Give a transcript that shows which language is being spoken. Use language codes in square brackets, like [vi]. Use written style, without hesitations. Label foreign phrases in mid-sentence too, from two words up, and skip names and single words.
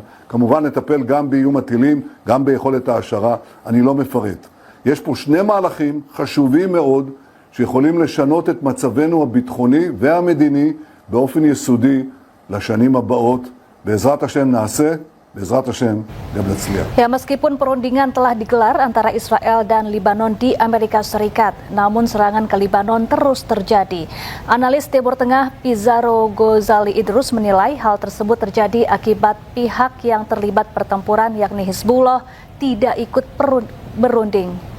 [he] כמובן נטפל גם באיום הטילים, גם ביכולת ההשערה, אני לא מפרט. יש פה 2 מהלכים חשובים מאוד, שיכולים לשנות את מצבנו הביטחוני והמדיני באופן יסודי לשנים הבאות. בעזרת השם נעשה, בעזרת השם גם נצליח. [id] Ya, meskipun perundingan telah digelar antara Israel dan Libanon di Amerika Serikat, namun serangan ke Libanon terus terjadi. Analis Timur Tengah Pizarro Gozali Idrus menilai hal tersebut terjadi akibat pihak yang terlibat pertempuran yakni Hizbullah tidak ikut berunding.